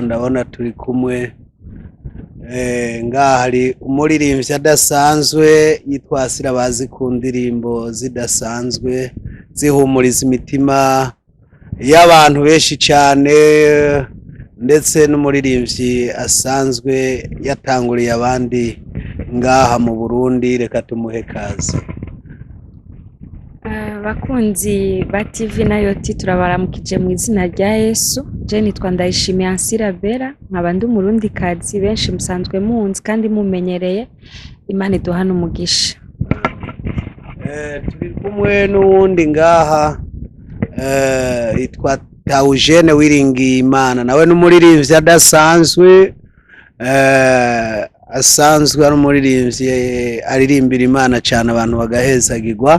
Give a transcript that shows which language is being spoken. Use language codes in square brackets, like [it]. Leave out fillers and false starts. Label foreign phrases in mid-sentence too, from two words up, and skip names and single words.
[rn] Ndabona turi kumwe ngaha hari umuririmbyi adasanzwe yitwa Asira, bazi ku ndirimbo zidasanzwe zihumuriza imitima y'abantu benshi cyane, ndetse n'umuririmbyi asanzwe yatanguriye abandi ngaha mu Burundi. Reka tumuhe kaze. Bakunzi ba TV Nayote turabaramukije mu izina rya Yesu. Je nitwa Ndayishimiye Ansira Bera, nkaba ndi umurundi kazi benshi musanzwe munzi kandi mumenyereye. Imana iduhana umugisha. Turi kumwe n'uwundi ngaha yitwa Taujene Wiringiyimana, nawe n'umuririmbyi adasanzwe, asanzwe ari umuririmbyi aririmbira Imana cyane abantu bagahezagirwa.